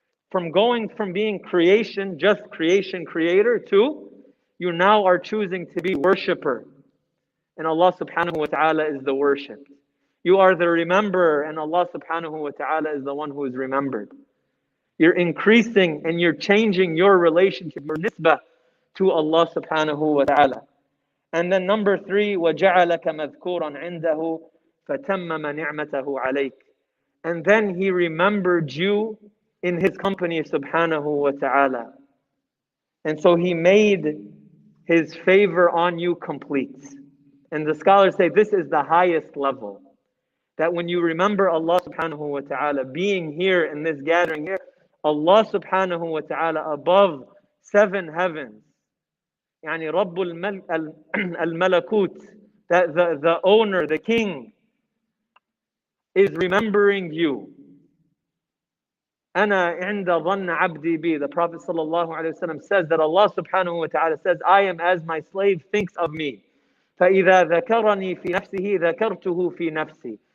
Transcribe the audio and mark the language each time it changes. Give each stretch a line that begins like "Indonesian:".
English: From going from being creation, just creation, creator, to you now are choosing to be worshipper. And Allah subhanahu wa ta'ala is the worshipped. You are the rememberer, and Allah subhanahu wa ta'ala is the one who is remembered. You're increasing and you're changing your relationship, your nisbah to Allah subhanahu wa ta'ala. And then number 3,
Arabic: وَجَعَلَكَ مَذْكُورًا عِنْدَهُ فَتَمَّمَ نِعْمَتَهُ عَلَيْكَ.
English: And then He remembered you in His company subhanahu wa ta'ala. And so He made His favor on you complete. And the scholars say this is the highest level. That when you remember Allah subhanahu wa ta'ala being here in this gathering here, Allah subhanahu wa ta'ala above 7 heavens,
Arabic: يعني رب الملكوت,
English: that the owner, the king, is remembering you.
Arabic: أنا عند ظن عبدي بي.
English: The Prophet sallallahu alaihi wasallam says that Allah subhanahu wa ta'ala says, I am as my slave thinks of me.
Arabic: فإذا ذكرني في نفسه ذكرته في نفسي.